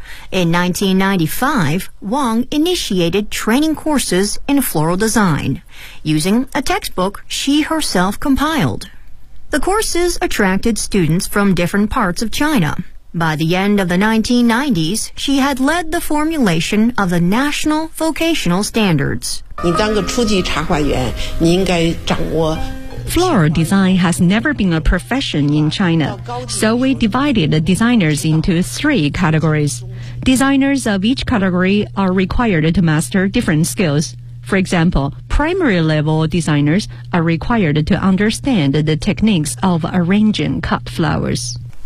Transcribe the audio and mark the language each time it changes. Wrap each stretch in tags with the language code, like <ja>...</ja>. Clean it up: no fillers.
<en>In 1995, Wang initiated training courses in floral design using a textbook she herself compiled. The courses attracted students from different parts of China. By the end of the 1990s, she had led the formulation of the national vocational standards.</en> <zh>你当个初级插画员，你应该掌握</zh> <en>Floral design has never been a profession in China, so we divided the designers into three categories. Designers of each category are required to master different skills. For example, primary level designers are required to understand the techniques of arranging cut flowers.</en>